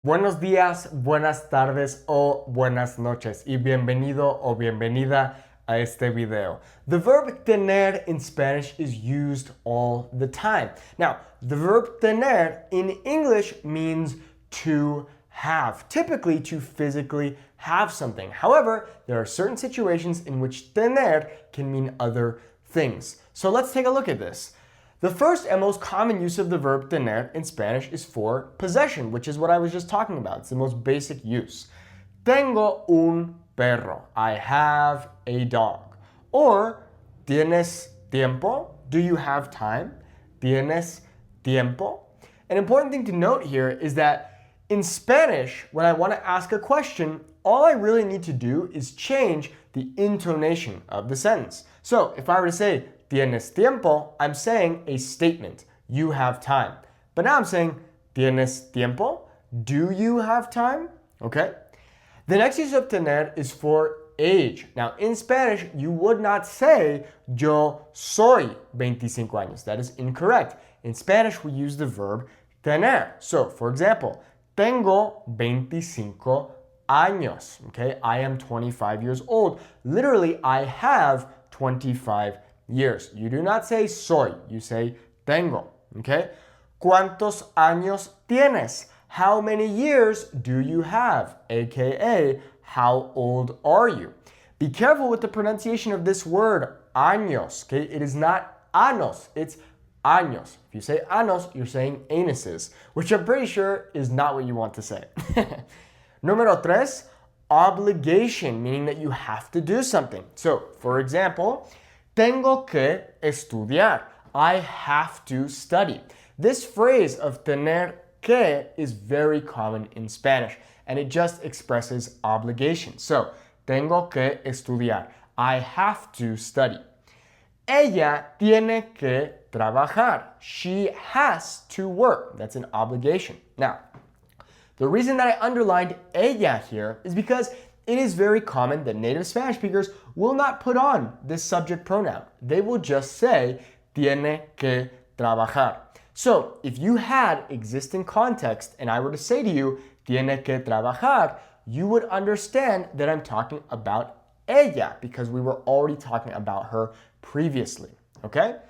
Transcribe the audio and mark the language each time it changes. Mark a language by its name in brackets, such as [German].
[Spanish] Buenos días, buenas tardes o buenas noches y bienvenido o bienvenida a este video. [English] The verb tener in Spanish is used all the time. Now, the verb tener in English means to have, typically to physically have something. However, there are certain situations in which tener can mean other things. So let's take a look at this. The first and most common use of the verb tener in Spanish is for possession, which is what I was just talking about. It's the most basic use. [Spanish] Tengo un perro. [English] I have a dog. Or, [Spanish] ¿tienes tiempo? [English] Do you have time? [Spanish] ¿Tienes tiempo? [English] An important thing to note here is that in Spanish, when I want to ask a question, all I really need to do is change the intonation of the sentence. So if I were to say, [Spanish] ¿tienes tiempo? [English] I'm saying a statement. You have time. But now I'm saying, [Spanish] ¿tienes tiempo? [English] Do you have time? Okay? The next use of tener is for age. Now, in Spanish, you would not say, [Spanish] yo soy 25 años. [English] That is incorrect. In Spanish, we use the verb tener. So, for example, [Spanish] tengo 25 años. [English] Okay? I am 25 years old. Literally, I have 25 years. You do not say soy, you say tengo, okay? [Spanish] ¿Cuántos años tienes? [English] How many years do you have? AKA, how old are you? Be careful with the pronunciation of this word, años, okay? It is not anos, it's años. If you say anos, you're saying anuses, which I'm pretty sure is not what you want to say. [Spanish] Número tres, [English] obligation, meaning that you have to do something. So, for example, [Spanish] tengo que estudiar. [English] I have to study. This phrase of tener que is very common in Spanish, and it just expresses obligation. So, [Spanish] tengo que estudiar. [English] I have to study. [Spanish] Ella tiene que trabajar. [English] She has to work. That's an obligation. Now, the reason that I underlined ella here is because it is very common that native Spanish speakers will not put on this subject pronoun. They will just say, [Spanish] tiene que trabajar. [English] So, if you had existing context and I were to say to you, [Spanish] tiene que trabajar, [English] you would understand that I'm talking about ella because we were already talking about her previously, okay?